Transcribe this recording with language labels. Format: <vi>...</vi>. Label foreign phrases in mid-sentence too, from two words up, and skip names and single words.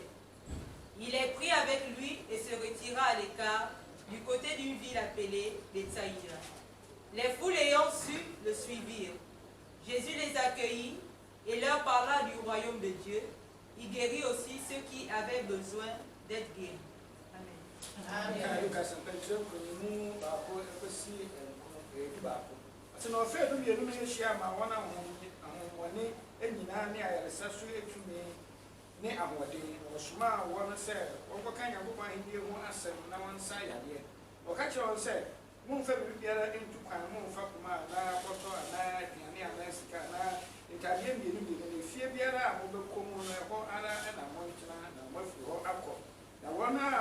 <fr>Il les prit avec lui et se retira à l'écart, du côté d'une ville appelée Bethsaïda. Les foules ayant su, le suivirent. Jésus les accueillit et leur parla du royaume de Dieu. Il guérit aussi ceux qui avaient besoin d'être guéris. Amen.</fr> <ak>ne ahoɔden ɔsoma a wɔn sɛ wɔnkɔka nyankopɔn ahenni ho asɛm na wɔnsa yadeɛ ɔka kyerɛ wɔn sɛ momfa biribiara ntu kwan momfa poma anaa kɔtɔ anaa aduane anaa sika anaa ntadeɛ mmienu na efie biara a mobɛkɔ mu no ɛhɔ ara ɛna montena na moafiri hɔ akɔ na wɔn a</ak>